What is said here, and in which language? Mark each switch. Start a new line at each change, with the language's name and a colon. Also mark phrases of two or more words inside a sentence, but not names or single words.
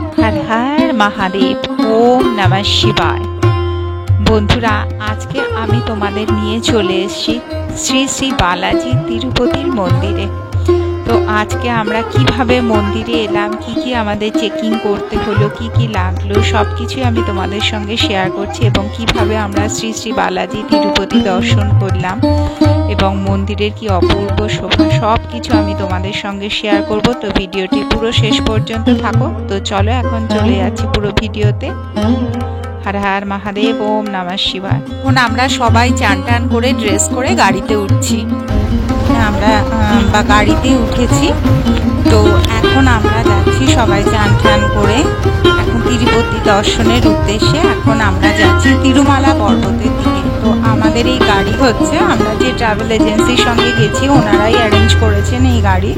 Sanskrit: हर हर महादेव ओम नमः शिवाय।
Bangla: বন্ধুরা আজকে আমি তোমাদের নিয়ে চলে এসেছি শ্রী শ্রী বালাজি তিরুপতির মন্দিরে। তো আজকে আমরা কিভাবে মন্দিরে এলাম, কি আমাদের চেকিং করতে হলো, কি লাগলো, সব কিছুই আমি তোমাদের সঙ্গে শেয়ার করছি এবং কিভাবে আমরা শ্রী শ্রী বালাজি তিরুপতি দর্শন করলাম এবং মন্দিরের কি অপূর্ব শোভা, সব কিছু আমি তোমাদের সঙ্গে শেয়ার করব। তো ভিডিওটি পুরো শেষ পর্যন্ত থাকো। তো চলো এখন চলে যাচ্ছি পুরো ভিডিওতে।
Sanskrit: हर हर महादेव ओम नमः शिवाय।
Bangla: এখন আমরা সবাই চান টান করে ড্রেস করে গাড়িতে উঠছি, আমরা গাড়িতে উঠেছি। তো এখন আমরা যাচ্ছি সবাই চান টান করে এখন তিরুপতি দর্শনের উদ্দেশ্যে। এখন আমরা যাচ্ছি তিরুমালা পর্বতের দিকে। তো আমাদের এই গাড়ি হচ্ছে, আমরা যে
English: travel agency
Bangla: সঙ্গে গেছি ওনারাই অ্যারেঞ্জ করেছেন এই গাড়ি।